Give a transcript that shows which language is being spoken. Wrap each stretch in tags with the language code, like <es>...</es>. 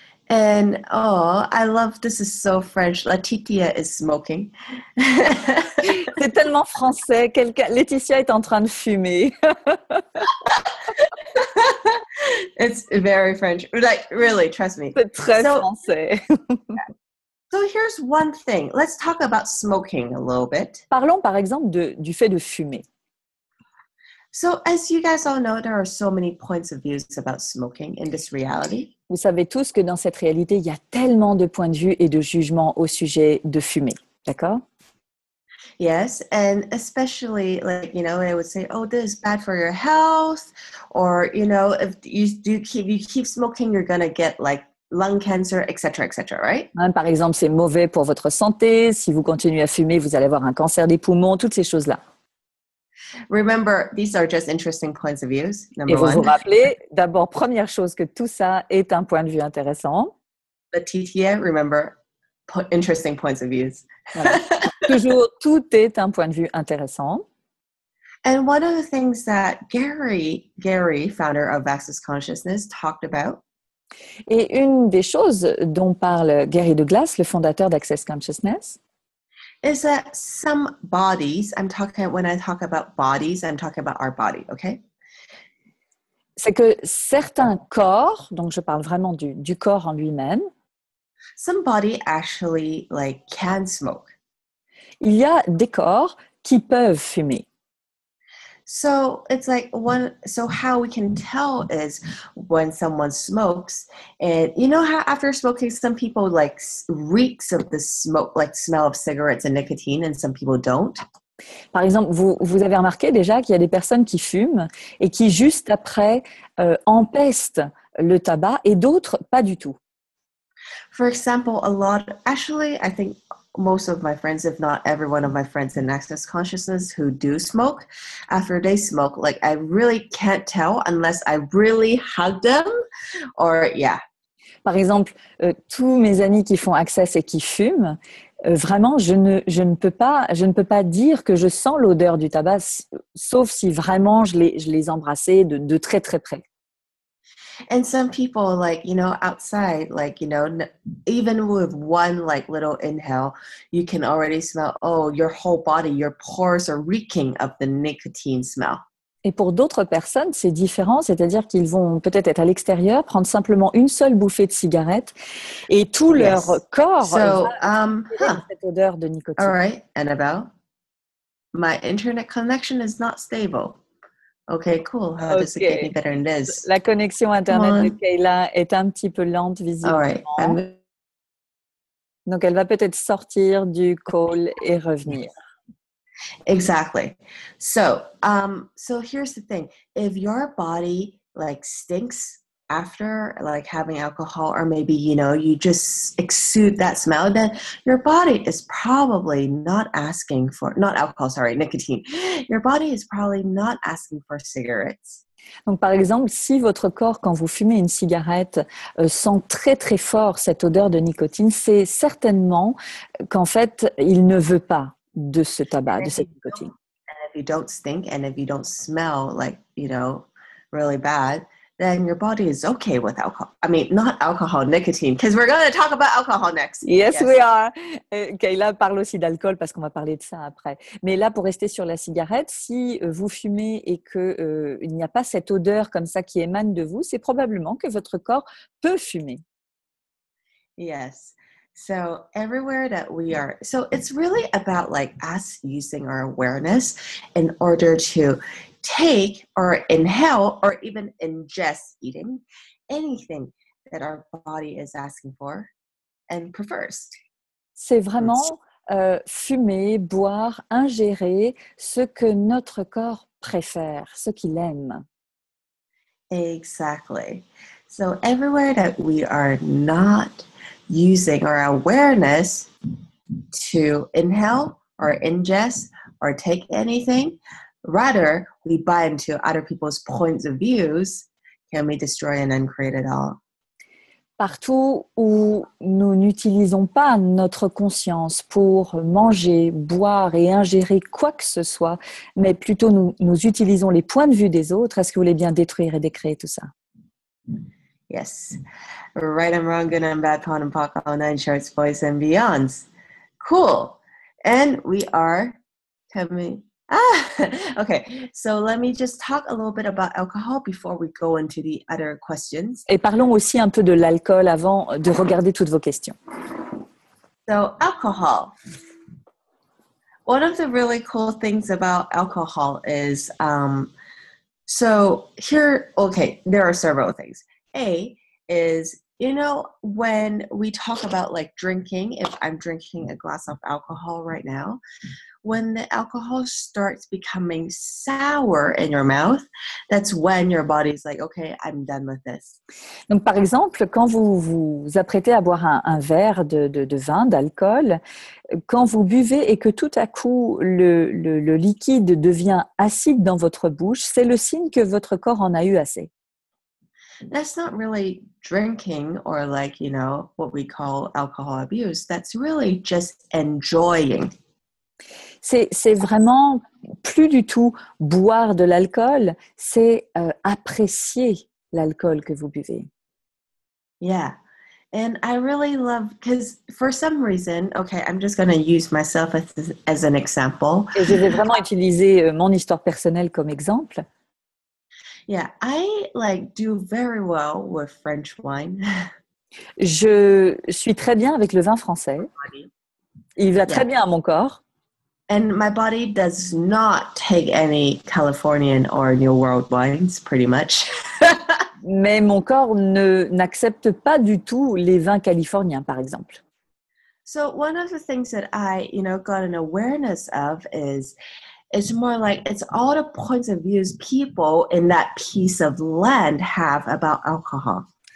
<en>And I love, this is so French. Laetitia is smoking.</en> <fr>C'est tellement français. Laetitia est en train de fumer.</fr> <en>It's very French. Really, trust me.</en> <fr>C'est très français.</fr> <en>So here's one thing. Let's talk about smoking a little bit.</en> <fr>Parlons par exemple du fait de fumer.</fr> <en>So as you guys all know, there are so many points of views about smoking in this reality.</en> <fr>Vous savez tous que dans cette réalité, il y a tellement de points de vue et de jugements au sujet de fumer. D'accord?</fr> <en>Yes, and especially they would say, oh, this is bad for your health, or if you keep smoking, you're gonna get lung cancer, etc., right?</en> <fr>Par exemple, c'est mauvais pour votre santé. Si vous continuez à fumer, vous allez avoir un cancer des poumons, toutes ces choses-là.</fr> <en>Remember, these are just interesting points of views.</en> <fr>Et vous vous rappelez, d'abord, première chose, que tout ça est un point de vue intéressant.</fr> <en>Laetitia, remember, interesting points of views.</en> <fr>Voilà. Toujours, tout est un point de vue intéressant.</fr> <en>And one of the things that Gary, founder of Access Consciousness, talked about.</en> <fr>Et une des choses dont parle Gary Douglas, le fondateur d'Access Consciousness,</fr> <en>is that some bodies, when I talk about bodies, I'm talking about our body, okay?</en> <fr>C'est que certains corps, donc je parle vraiment du corps en lui-même,</fr> <en>some body actually can smoke.</en> <fr>Il y a des corps qui peuvent fumer.</fr> <en>So it's so how we can tell is when someone smokes, and how after smoking, some people reeks of the smoke, smell of cigarettes and nicotine, and some people don't.</en> <fr>Par exemple, vous avez remarqué déjà qu'il y a des personnes qui fument et qui juste après empestent le tabac et d'autres pas du tout.</fr> <en>For example, I think most of my friends, if not every one of my friends in Access Consciousness who do smoke, after they smoke, I really can't tell unless I really hug them or yeah.</en> <fr>Par exemple, tous mes amis qui font Access et qui fument, vraiment, je ne peux pas dire que je sens l'odeur du tabac, sauf si vraiment je les embrassais de très très près.</fr> <en>And some people outside, even with one little inhale, you can already smell, your whole body, your pores are reeking of the nicotine smell.</en> <fr>Et pour d'autres personnes, c'est différent, c'est-à-dire qu'ils vont peut-être être à l'extérieur, prendre simplement une seule bouffée de cigarette et tout leur</fr> <en>Yes.</en> <fr>corps va</fr> <en>So,</en> <fr>s'inspirer de cette odeur de</fr> <en>All</en> <fr>nicotine.</fr> <en>right, Annabelle. My internet connection is not stable. Okay, cool. How does it get any OK. better than this?</en> <fr>La connexion</fr> <en>Come</en> <fr>Internet de</fr> <en>on.</en> <fr>Kayla est un petit peu lente</fr> <en>All</en> <fr>visiblement.</fr> <en>right.</en> <fr>Donc, elle va peut-être sortir du call et revenir.</fr> <en>Exactly. So here's the thing. If your body like stinks after like having alcohol, or maybe you just exude that smell, then your body is probably not asking for not alcohol, sorry, nicotine. Your body is probably not asking for cigarettes.</en> <fr>Donc, par exemple, si votre corps, quand vous fumez une cigarette, sent très très fort cette odeur de nicotine, c'est certainement qu'en fait, il ne veut pas de ce tabac, de cette nicotine.</fr> <en>If you don't stink and if you don't smell like, really bad, then your body is okay with alcohol. I mean, not alcohol, nicotine, because we're going to talk about alcohol next. Yes, we are.</en> <fr>Kayla parle aussi d'alcool parce qu'on va parler de ça après. Mais là, pour rester sur la cigarette, si vous fumez et qu'il n'y a pas cette odeur comme ça qui émane de vous, c'est probablement que votre corps peut fumer.</fr> <en>Yes. So everywhere that we are, so it's really about like us using our awareness in order to take or inhale or even ingest eating anything that our body is asking for and prefers.</en> <fr>C'est vraiment fumer, boire, ingérer ce que notre corps préfère, ce qu'il aime.</fr> <en>Exactly. So everywhere that we are not using our awareness to inhale or ingest or take anything, rather we buy into other people's points of views, can we destroy and uncreate it all?</en> <fr>Partout où nous n'utilisons pas notre conscience pour manger, boire et ingérer quoi que ce soit, mais plutôt nous utilisons les points de vue des autres, est-ce que vous voulez bien détruire et décréer tout ça?</fr> <en>Yes. Right and wrong, good and bad, POD and POC, all nine shorts, boys and beyonds. Cool. And we are coming. Okay. So let me just talk a little bit about alcohol before we go into the other questions.</en> <fr>Et parlons aussi un peu de l'alcool avant de regarder toutes vos questions.</fr> <en>So alcohol. One of the really cool things about alcohol is, so here, okay, there are several things. A is, when we talk about like drinking, if I'm drinking a glass of alcohol right now, when the alcohol starts becoming sour in your mouth, that's when your body's like, okay, I'm done with this.</en> <fr>Donc, par exemple, quand vous vous apprêtez à boire un verre de vin, d'alcool, quand vous buvez et que tout à coup le liquide devient acide dans votre bouche, c'est le signe que votre corps en a eu assez.</fr> <en>That's not really drinking or like, what we call alcohol abuse. That's really just enjoying.</en> <fr>C'est vraiment plus du tout boire de l'alcool, c'est apprécier l'alcool que vous buvez.</fr> <en>Yeah. And I really love, because for some reason, okay, I'm just going to use myself as an example.</en> <fr>Et je vais vraiment utiliser mon histoire personnelle comme exemple.</fr> <en>Yeah, I do very well with French wine.</en> <fr>Je suis très bien avec le vin français. Il va très bien à mon corps.</fr> <en>And my body does not take any Californian or New World wines, pretty much.</en> <fr>Mais mon corps n'accepte pas du tout les vins californiens, par exemple.</fr> <en>So one of the things that I, got an awareness of is it's more like it's all the points of views people in that piece of land have about alcohol.</en>